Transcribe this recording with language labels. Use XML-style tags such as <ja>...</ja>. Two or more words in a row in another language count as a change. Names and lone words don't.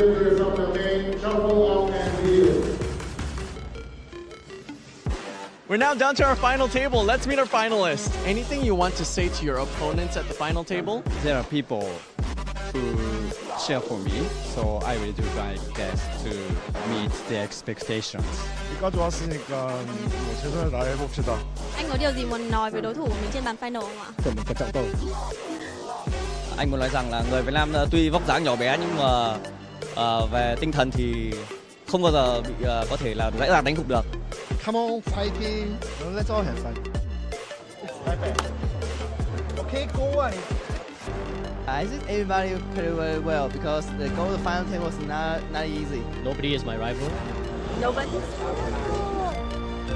<en>We're now down to our final table. Let's meet our finalists. Anything you want to say to your opponents at the final table? There are people who cheer for me, so I will do my best to meet their expectations.</en> <ko>여기까지 왔으니까 뭐 최선을 다해 봅시다.</ko> <vi>Anh có điều gì muốn nói với đối thủ của mình trên bàn final không ạ? Cần một cái trọng tôi. Anh muốn nói rằng là người Việt Nam tuy vóc dáng nhỏ bé nhưng mà về tinh thần thì không bao giờ bị có thể là dễ dàng đánh gục được.</vi> <en>Come on, fighting. Let's all have fun. Okay, go on. I think everybody played very well because the goal to the final table was not easy. Nobody is my rival.</en>